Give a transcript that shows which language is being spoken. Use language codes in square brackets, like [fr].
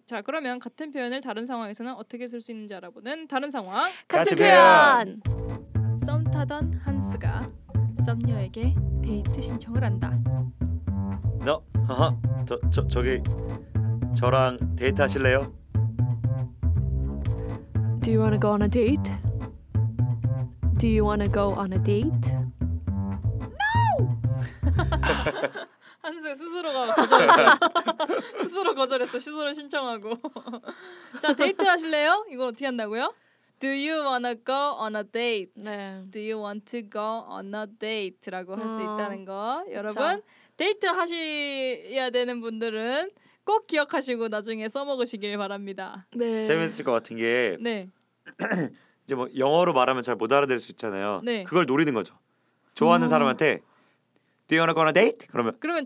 [ko] 자, 그러면 같은 표현을 다른 상황에서는 어떻게 쓸 수 있는지 알아보는 다른 상황. 같은 표현. 썸 타던 한스가 썸녀에게 데이트 신청을 한다. 너 저기 저랑 데이트 하실래요? [en] Do you want to go on a date? Do you want to go on a date? No! [ko] 한스 스스로가 거절했어. 스스로 거절했어. 스스로 신청하고. 자, 데이트 하실래요? 이걸 어떻게 한다고요? [en] Do you want to go on a date? [ko] 네. [en] Do you want to go on a date? [ko] 라고 할 수 있다는 거. 여러분, 자. 데이트 하셔야 되는 분들은 꼭 기억하시고 나중에 써먹으시길 바랍니다. 네. 재밌을 것 같은 게 네. 이제 뭐 영어로 말하면 잘 못 알아들을 수 있잖아요. 네. 그걸 노리는 거죠. 좋아하는 사람한테 [en] Do you wanna go on a date? [ko] 그러면